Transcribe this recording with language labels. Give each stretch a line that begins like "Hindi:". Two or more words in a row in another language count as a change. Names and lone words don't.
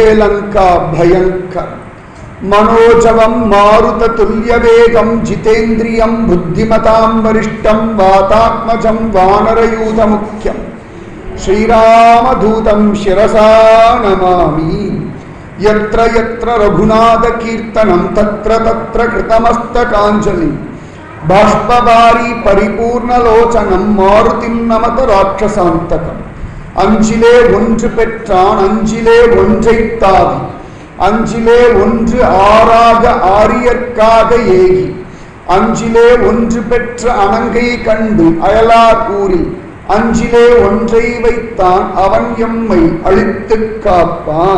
Sanskrit: लंका भयङ्करम् मनोजवं मारुततुल्यवेगं जितेन्द्रियं बुद्धिमतां वरिष्ठं वातात्मजं वानरयूथमुख्यं श्रीरामदूतं शिरसा नमामि यत्र यत्र रघुनाथकीर्तनं तत्र तत्र कृतमस्तकाञ्जलिं बाष्पवारी परिपूर्णलोचनं मारुतिं नमत राक्षसान्तकम्
Tamil: अञ्जिले ஒன்று பெற்றான் அஞ்சிலே ஒன்றைத் தாவி அஞ்சிலே ஒன்று ஆறாக ஆரியர்க்காக ஏகி அஞ்சிலே ஒன்று பெற்ற அணங்கை கண்டு அயலார் ஊரில் அஞ்சிலே ஒன்றை வைத்தான் அவன் எம்மை அழித்துக் காப்பான்.